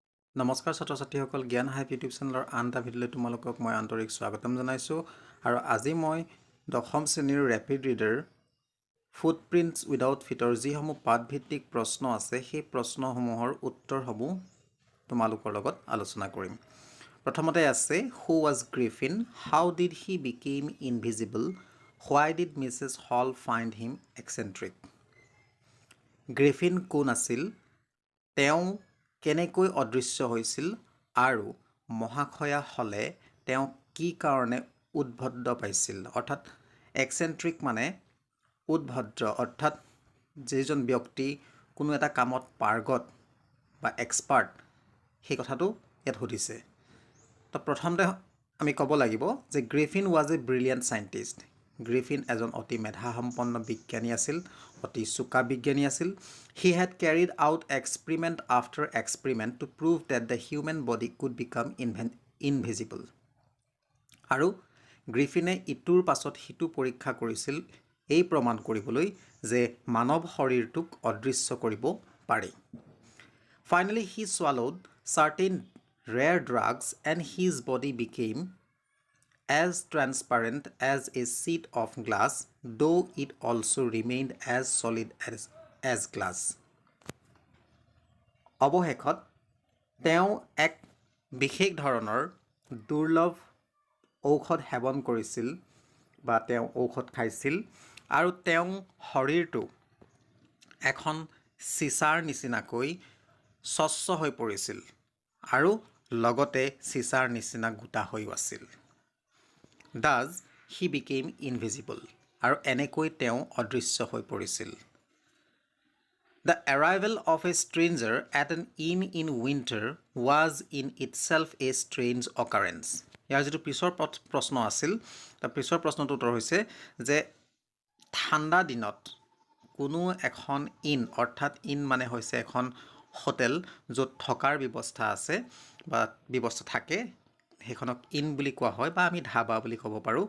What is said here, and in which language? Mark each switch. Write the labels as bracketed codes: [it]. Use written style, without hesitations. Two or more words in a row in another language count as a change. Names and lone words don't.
[as] নমস্কাৰ ছাত্ৰ ছাত্ৰীসকল জ্ঞান হাইভ ইউটিউব চেনেলৰ আন এটা ভিডিঅ'লৈ তোমালোকক মই আন্তৰিক স্বাগতম জনাইছোঁ আৰু আজি মই দশম শ্ৰেণীৰ [en] rapid reader [as] ফুটপ্ৰিণ্টছ উইদাউট ফিটৰ যিসমূহ পাঠভিত্তিক প্ৰশ্ন আছে সেই প্ৰশ্নসমূহৰ উত্তৰসমূহ তোমালোকৰ লগত আলোচনা কৰিম। প্ৰথমতে আছে [en] who was Griffin, how did he become invisible, why did Mrs. Hall find him eccentric. [as] গ্ৰিফিন কোন আছিল, তেওঁ কেনেকৈ অদৃশ্য হৈছিল আৰু মহাশয়া হলে তেওঁ কি কাৰণে উদ্ভদ্ৰ পাইছিল। অৰ্থাৎ এক্সেণ্ট্ৰিক মানে উদ্ভদ্ৰ, অৰ্থাৎ যিজন ব্যক্তি কোনো এটা কামত পাৰ্গত বা এক্সপাৰ্ট সেই কথাটো ইয়াত সুধিছে। তো প্ৰথমতে আমি ক'ব লাগিব যে [en] Griffin was a brilliant scientist. [as] গ্ৰিফিন এজন অতি মেধাসম্পন্ন বিজ্ঞানী আছিল, অতি চোকা বিজ্ঞানী আছিল। [en] he had carried out experiment after experiment to prove that the human body could become invisible. [as] আৰু গ্ৰিফিনে ইটোৰ পাছত সিটো পৰীক্ষা কৰিছিল এই প্ৰমাণ কৰিবলৈ যে মানৱ শৰীৰটোক অদৃশ্য কৰিব পাৰি। [en] ফাইনেলি হি swallowed certain rare drugs and his body became as transparent as a sheet of glass, though it also remained as solid as glass. [as] অৱশেষত তেওঁ এক বিশেষ ধৰণৰ দুৰ্লভ ঔষধ সেৱন কৰিছিল বা তেওঁ ঔষধ খাইছিল আৰু তেওঁ শৰীৰটো এখন চিচাৰ নিচিনাকৈ স্বচ্ছ হৈ পৰিছিল আৰু লগতে চিচাৰ নিচিনা গোটা হৈও আছিল। [en] Thus he became invisible [as] আৰু এনেকৈ তেওঁ অদৃশ্য হৈ পৰিছিল। [en] The arrival of a stranger at an inn in winter was in itself a strange occurrence. [as] ইয়াৰ যিটো পিছৰ প্ৰশ্ন আছিল, তাৰ পিছৰ প্ৰশ্নটো উত্তৰ হৈছে যে ঠাণ্ডা দিনত কোনো এখন ইন, অৰ্থাৎ ইন মানে হৈছে এখন হোটেল য'ত থকাৰ ব্যৱস্থা আছে বা ব্যৱস্থা থাকে, সেইখনক ইন বুলি কোৱা হয় বা আমি ধাবা বুলি ক'ব পাৰোঁ।